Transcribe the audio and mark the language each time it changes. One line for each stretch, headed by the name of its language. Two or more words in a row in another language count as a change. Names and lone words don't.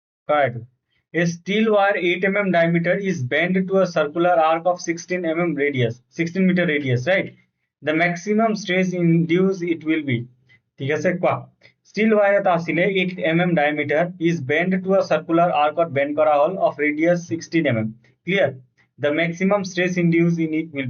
English: Correct. A steel wire 8 mm diameter is bent to a circular arc of 16 mm radius, 16 meter radius, right? The maximum stress induced it will be.
Assamese: ঠিক আছে কোৱা
English: steel wire
Assamese: এটা আছিলে
English: 8 mm diameter is bent to a circular arc or bend
Assamese: কৰা হল
English: of radius 16 mm. Clear? The maximum stress induced in it will be.